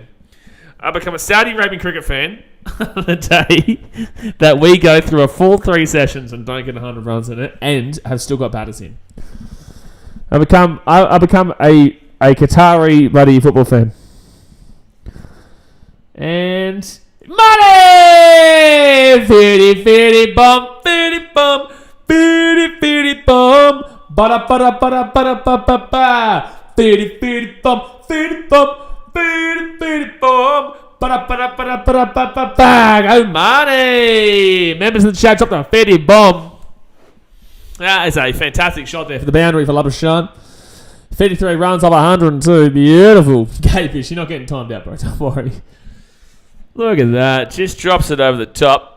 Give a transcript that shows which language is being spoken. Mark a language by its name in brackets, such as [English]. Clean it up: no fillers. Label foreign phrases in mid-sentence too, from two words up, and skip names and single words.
[English] I become a Saudi Arabian cricket fan on the day that we go through a full 3 sessions and don't get 100 runs in it and have still got batters in. I become a Qatari bloody football fan. And money! 50 bum, 50 bum, 50 bum, bada bada bada bada ba ba ba, 50 bum, 50 bum, 50 bum, bada bada bada bada ba ba ba. Go money! Members in the chat dropped a 50 bomb. That is a fantastic shot there for the boundary for Labuschagne. 53 runs off 102. Beautiful. Gatefish, you're not getting timed out, bro. Don't worry. Look at that. Just drops it over the top.